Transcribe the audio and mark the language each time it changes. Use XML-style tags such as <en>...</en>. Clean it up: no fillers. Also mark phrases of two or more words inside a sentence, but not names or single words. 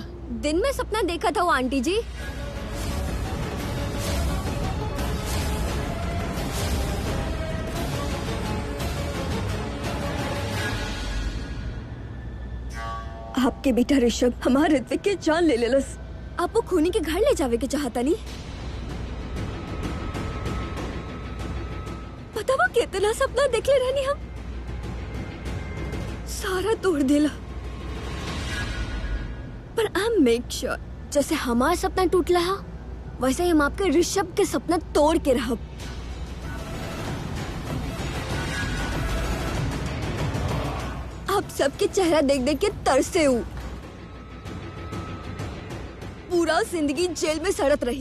<bho>दिन में सपना देखा था वो आंटी जी। आपके बेटा ऋषभ हमारे ऋत्विक के जान ले लेलस। आप वो खूनी के घर ले जावे के चाहता नहीं। बतावा कितना सपना देख ले रहनी हम, सारा तोड़ देला। पर</bho> <en>I make sure</en> <bho>जैसे हमारा सपना टूट रहा वैसे ही हम आपके ऋषभ के सपना तोड़ के रहब। आप सबके चेहरा देख देख के तरसे हूँ। पूरा जिंदगी जेल में सड़त रही।</bho>